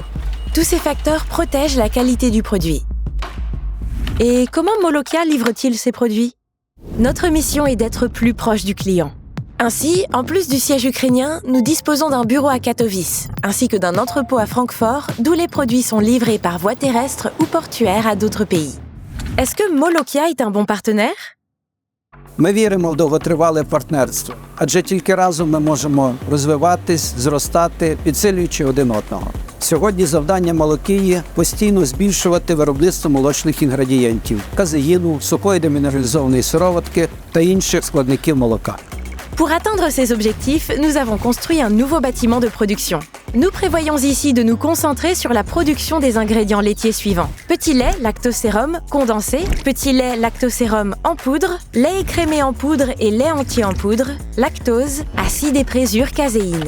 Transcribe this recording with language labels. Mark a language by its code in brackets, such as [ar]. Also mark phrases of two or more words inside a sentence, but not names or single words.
[fr] Tous ces facteurs protègent la qualité du produit. Et comment Molokia livre-t-il ses produits ? Notre mission est d'être plus proche du client. Ainsi, en plus du siège ukrainien, nous disposons d'un bureau à Katowice, ainsi que d'un entrepôt à Francfort, d'où les produits sont livrés par voie terrestre ou portuaire à d'autres pays. Est-ce que Molokia est un bon partenaire ? [uk] Ми віримо в довготривале партнерство, адже тільки разом ми можемо розвиватись, зростати, підсилюючи один одного. Сьогодні завдання Молокії – постійно збільшувати виробництво молочних інгредієнтів – казеїну, сухої демінералізованої сироватки та інших складників молока. [fr] Pour atteindre ces objectifs, nous avons construit un nouveau bâtiment de production. Nous prévoyons ici de nous concentrer sur la production des ingrédients laitiers suivants. Petit lait, lactosérum, condensé, petit lait, lactosérum en poudre, lait écrémé en poudre et lait entier en poudre, lactose, acide et présure, caséine.